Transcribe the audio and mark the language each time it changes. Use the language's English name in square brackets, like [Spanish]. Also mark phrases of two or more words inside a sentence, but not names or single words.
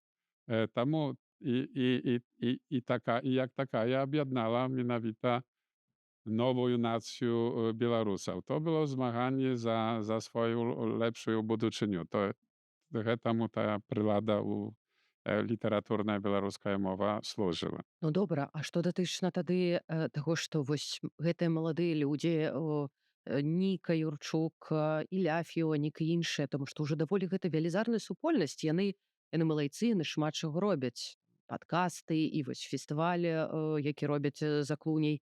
[Polish] Temu jak taka ja objednała mianowita nową nację Białorusów. To było zmaganie za swoją lepszą buduczynię. Temu ta prylada literaturna białoruska mowa służyła. [Belarusian] Ну добра, а што датычна тады таго, што вось гэтыя маладыя людзі Ніка Юрчук, Ілля Фіонік і іншыя, таму што ўжо даволі гэта велізарная супольнасць. Яны малайцы, яны шмат чаго робяць. Падкасты і вось фестывалі, які робяць за клуняй.